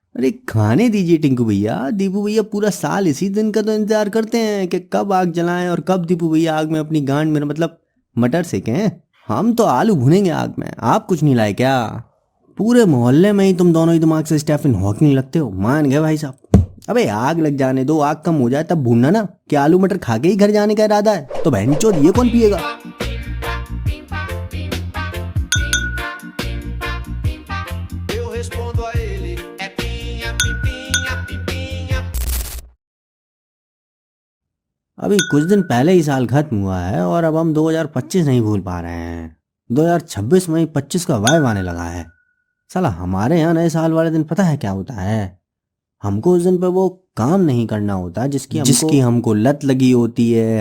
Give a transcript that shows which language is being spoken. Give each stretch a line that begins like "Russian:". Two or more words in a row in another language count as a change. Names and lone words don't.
Hindi: अरे खाने दीजिए टिंकू भैया। दीपू भैया पूरा साल इसी दिन का तो इंतजार करते हैं कि कब आग जलाएं और कब दीपू भैया आग में अपनी गांड, मेरा मतलब मटर सेकें। हम तो आलू भुनेंगे आग में, आप कुछ नहीं लाए क्या? पूरे मोहल्ले में ही तुम दोनों ही दिमाग से स्टीफन हॉकिंग लगते हो, मान गए भाई साहब। अबे आग लग जाने दो, आग कम हो जाए तब भूनना ना। क्या आलू मटर खा के ही घर जाने का इरादा है? तो बहन चोद ये कौन पिएगा?
Portuguese: Eu respondo a ele, é pinha, pimpinha, pimpinha.
Hindi: अभी कुछ दिन पहले ही साल खत्म हुआ है और अब हम 2025 नहीं भूल पा रहे हैं। 2026 में ही 25 का वाइब आने लगा है। साला हमारे यहाँ नए साल वाले दिन पता है क्या होता है? हमको उस दिन पे वो काम नहीं करना होता जिसकी हमको लत लगी होती है।